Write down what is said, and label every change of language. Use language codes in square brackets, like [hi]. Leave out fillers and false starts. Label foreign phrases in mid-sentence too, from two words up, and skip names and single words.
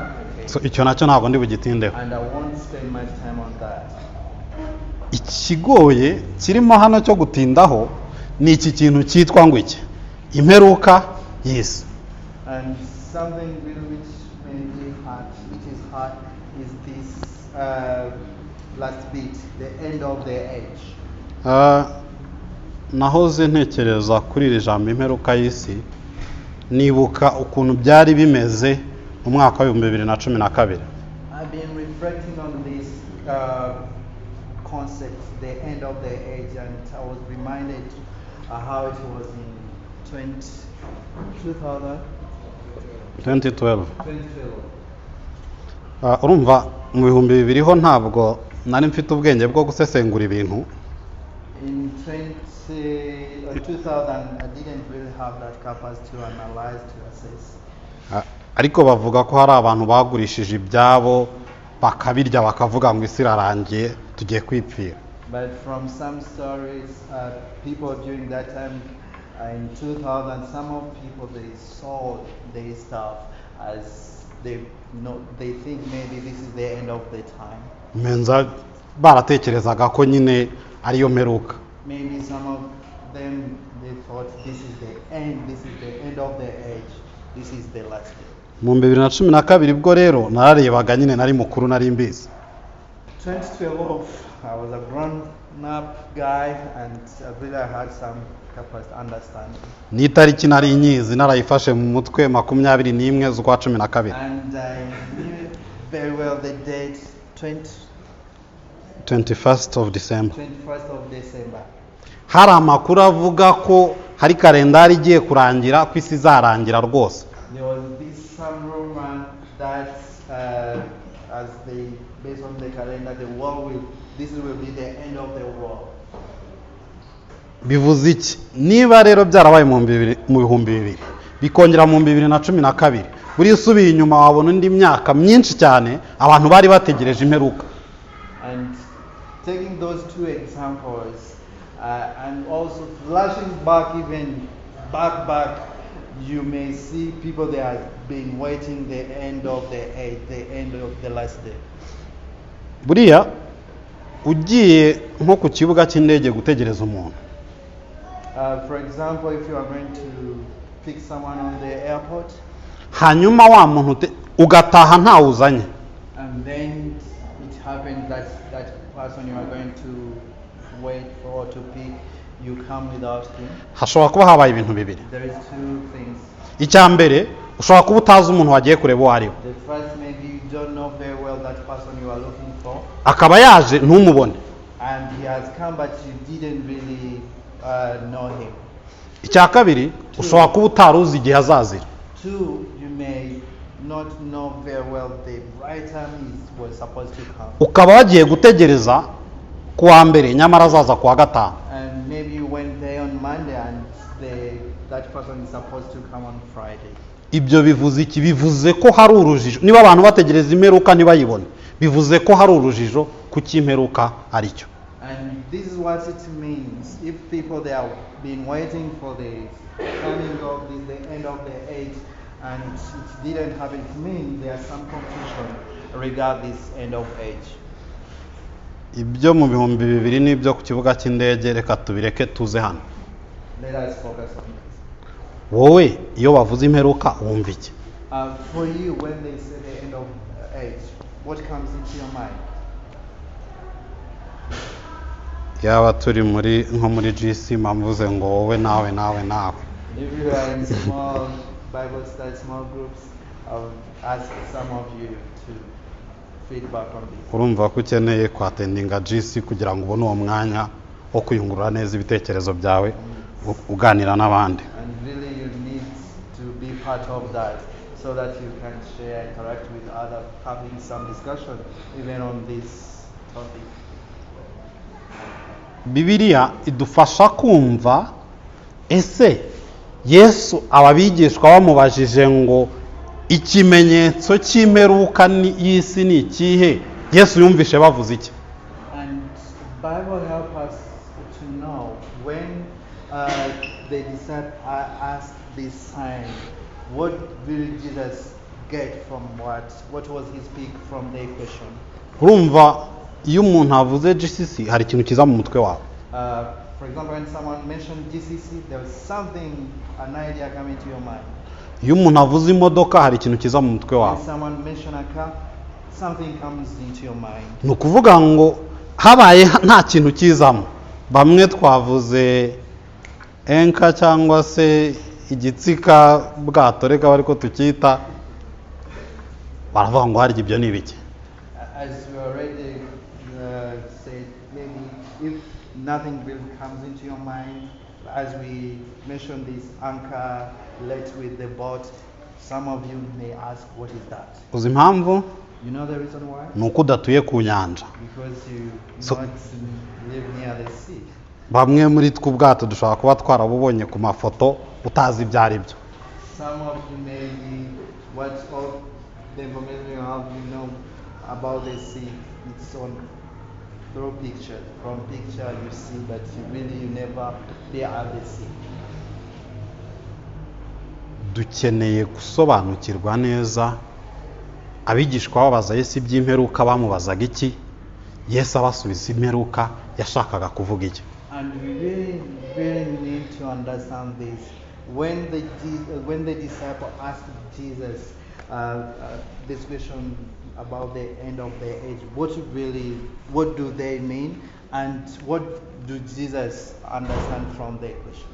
[en] Okay? [rw] So icyo nacyo ntabwo ndi bugitindeho. [en] And I won't spend much time on that. [rw] Ikigoye kirimo hano cyo gutindaho ni iki kintu cyitwa ngo iki? Imperuka y'isi. [en] And something which may be hard, which is hard, is this last bit, the end of the age. [rw] Nahoze ntekereza kuri iri jambo imperuka y'isi, nibuka ukuntu byari bimeze mu mwaka wa 2012. [en] I've been reflecting on this concept, the end of the age, and I was reminded how it was in 2012. [rw] Urumva mu 2000 ho ntabwo nari mfite ubwenge bwo gusesengura ibintu. [en] In 2000, I didn't really have that capacity to analyze, to assess. [rw] Ariko bavuga ko hari abantu bagurishije ibyabo bakabirya bakavuga ngo isi irarangiye tugiye kwipfira. [en] But from some stories, people during that time, in 2000, some of people, they sold their stuff as they think maybe this is the end of the time. [rw] Menza baratekerezaga ko nyine ariyo mperuka. [en] Maybe some of them, they thought this is the end of the age, this is the last day. [rw] Mu 2012 bwo rero nararebaga nyine nari mukuru nari mbizi. [en] 2012, I was a grown up guy and I really had some capacity understanding. [rw] Ni tariki nari nyizi narayifashe mu mutwe 21 z'ukwa 12. [en] And I knew very well the date, 21st of December. 21st of December. [rw] Hari amakuru avuga ko hari kalendari igiye kurangira ko isi izarangira rwose. [en] There was some rumor that based on the calendar, this will be the end of the world. [rw] Bivuze iki? Niba rero byarabaye mu 2000 bikongera mu 2012, buri usubiye inyuma wabona indi myaka myinshi cyane abantu bari bategereje imperuka. [en] And taking those two examples and also flashing back even back, you may see people that have been waiting the end of the age, the end of the last day. [rw] Buriya ugiye nko ku kibuga cy'indege gutegereza umuntu. [en] For example, if you are going to pick someone on the airport, [rw] hanyuma wa muntu ugataha ntawuzanye. [en] And then it happens that person you are going to wait for to pick, you come without him. [rw] Hashobora kuba habaye ibintu bibiri. [en] There is two things. [rw] Icya mbere ushobora kuba utazi umuntu wagiye kureba uwo ari we. [en] The first, maybe you don't know very well that person you are looking for. [rw] Akaba yaje ntumubone. [en] And he has come but you didn't really know him. [rw] Icya kabiri ushobora kuba utaruzi igihe azazira. [en] Two, you may not know very well the right time he was supposed to come. [rw] Ukaba wagiye gutegereza kuwa mbere nyamara azaza kuwa gatanu. [en] And maybe you went there on Monday and that person is supposed to come on Friday. [rw] Ibyo bivuze iki? Bivuze ko hari urujijo. Niba abantu bategereza imperuka ntibayibone, bivuze ko hari urujijo ku cy'imperuka ari cyo. [en] And this is what it means. If people they have been waiting for the coming of the end of the age and it didn't happen, it means there's some confusion regarding this end of age. [rw] ibyo mu bihumbi bibiri n'ibyo ku kibuga cy'indege reka tubireke tuze hano. [en] Let us focus on this. [rw] Wowe iyo bavuze imperuka wumva iki? [en] For you, when they say the end of age, what comes into your mind? [rw] Yaba turi nko muri GC mvuze ngo wowe nawe. [en] If you are in small Bible study, small groups, I'll ask some of you to feedback on this. [rw] Urumva ko ukeneye kwatendinga GC kugira ngo ubone uwo mwanya wo kwiyungurura neza ibitekerezo byawe uganira n'abandi. [en] And really you need to be part of that so that you can share, interact with others, having some discussion even on this topic. [rw] Bibiliya idufasha kumva ese Yesu ababigishwa bamubajije ngo ikimenyetso cy'imperuka y'isi ni ikihe, Yesu yumvishe bavuze iki? [en] And Bible help us to know when the disciples asked this sign, what will Jesus get from what was his pick from the equation? [rw] Urumva iyo umuntu avuze GCC hari ikintu kiza mu mutwe wawe. [en] For example, when someone mentioned GCC, there was something, an idea coming to your mind. [rw] Iyo umuntu avuze imodoka hari ikintu kiza mu mutwe wawe. [en] When someone mentioned a car, something comes into your mind. [rw] Ni ukuvuga ngo habaye nta kintu kizamo. Bamwe twavuze enka cyangwa se igitsika bwato reka bariko tukita, baravuga ngo hari ibyo ni bike. [en] As we already said, maybe if nothing really comes into your mind, as we mentioned this anchor let with the boat, some of you may ask, what is that? [rw] Uzi impamvu? [en] You know the reason why? [rw] Ni uko udatuye ku nyanja. [en] Because you So- not live near the sea. [rw] Bamwe muri twe ubwato dushobora kuba twarabubonye ku mafoto utazi ibyo ari byo. [en] Some of you may be what all the information you have, you know about the sea. It's on through picture. From picture you see, but you never be at the sea. [rw] Dukeneye gusobanukirwa neza. Abigishwa babaza Yesu iby'imperuka bamubazaga iki? Yesu abasubiza imperuka yashakaga kuvuga iki? [en] And we really need to understand this. When the disciple asked Jesus this question about the end of the age, what do they mean, and what do Jesus understand from the question?